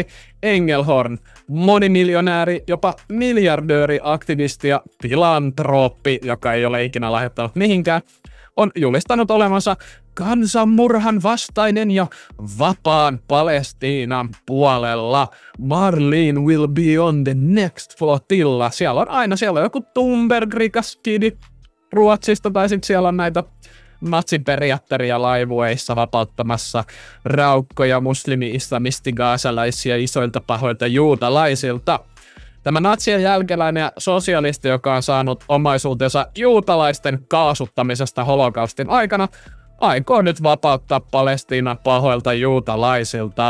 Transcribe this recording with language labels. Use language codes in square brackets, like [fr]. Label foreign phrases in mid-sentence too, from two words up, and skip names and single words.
[fi] Engelhorn, monimiljonääri, jopa miljardööri, aktivisti ja filantrooppi, joka ei ole ikinä lahjoittanut mihinkään, on julistanut olevansa kansanmurhan vastainen ja vapaan Palestiinan puolella. [en] Marlene will be on the next flotilla. [fi] Siellä on joku Thunberg-rikas kidi Ruotsista, tai sitten siellä on näitä natsiperiättäriä laivueissa vapauttamassa raukkoja muslimi-islamisti-gaasalaisia isoilta pahoilta juutalaisilta. Tämä natsien jälkeläinen ja sosialisti, joka on saanut omaisuutensa juutalaisten kaasuttamisesta holokaustin aikana, aikoo nyt vapauttaa Palestiinan pahoilta juutalaisilta.